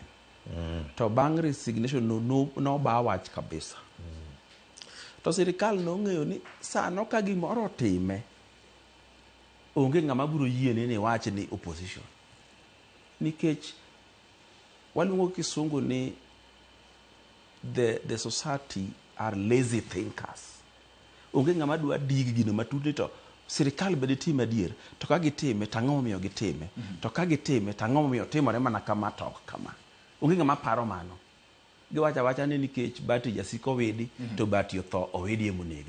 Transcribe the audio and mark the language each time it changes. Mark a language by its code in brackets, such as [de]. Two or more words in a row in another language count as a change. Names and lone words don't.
[luo] To bang' resignation no ba wach kabisa. To sirikal nong'eyo ni sano ka gimoro time onge ng'ama biro yiene ni wach ni opposition. Nikech waluongo kisungu ni [en] the society are lazy thinkers. [luo] Onge ng'ama dwa dig gino matut to sirikal bede time adier. To ka gitime tang'o momiyo gitime. To ka gitime tang'o momiyo timore mana kama tok kama. Onge ng'ama paro mano. Giwacha wacha ni nikech Bati jasiko Owidi to Bati otho Owidi emonegi.